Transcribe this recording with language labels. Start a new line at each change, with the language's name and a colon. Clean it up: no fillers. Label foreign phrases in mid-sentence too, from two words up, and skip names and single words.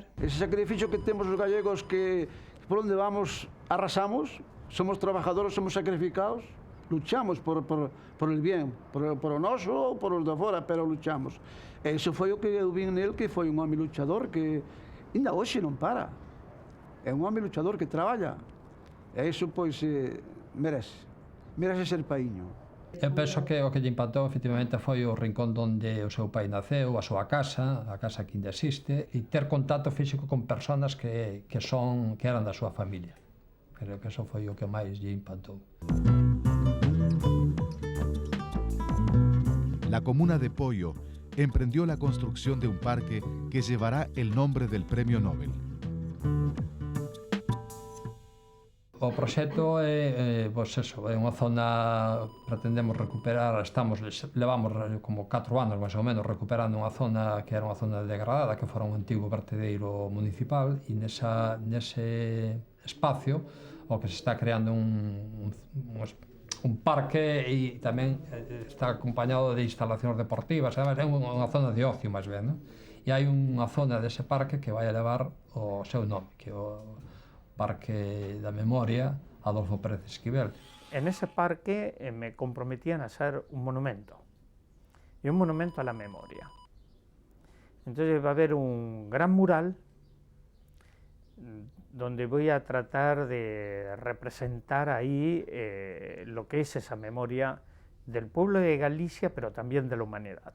Spanish: Ese sacrificio que tenemos los gallegos, que por donde vamos arrasamos, somos trabajadores, somos sacrificados, luchamos por el bien,
Galician: por o noso ou por os de fora,
Spanish: pero luchamos.
Galician: Eso foi o que eu vi nele, que foi un home luchador que ainda hoxe non para. É un home luchador que traballa. E iso, pois, merece ser paíño. Eu penso que o que lle impactou efectivamente foi o rincón onde o seu pai naceu, a súa casa, a casa que ainda existe, e ter contacto físico con persoas que eran da súa familia. Creo que eso foi o que máis lle impactou.
Spanish: La comuna de Pollo emprendió la construcción de un parque que llevará el nombre del Premio Nobel.
Galician: O proxecto é unha zona, pretendemos recuperar, levamos como 4 anos máis ou menos recuperando unha zona que era unha zona degradada, que fora un antigo vertedeiro municipal, e nese espacio o que se está creando un parque, e tamén está acompañado de instalacións deportivas, é unha zona de ocio máis ben, non? E hai unha zona dese parque que vai a levar o seu nome, que é o Parque da Memoria Adolfo Pérez Esquivel.
Spanish: En ese parque me comprometían a hacer un monumento, y un monumento a la memoria. Entonces va a haber un gran mural donde voy a tratar de representar ahí lo que es esa memoria del pueblo de Galicia, pero también de la humanidad.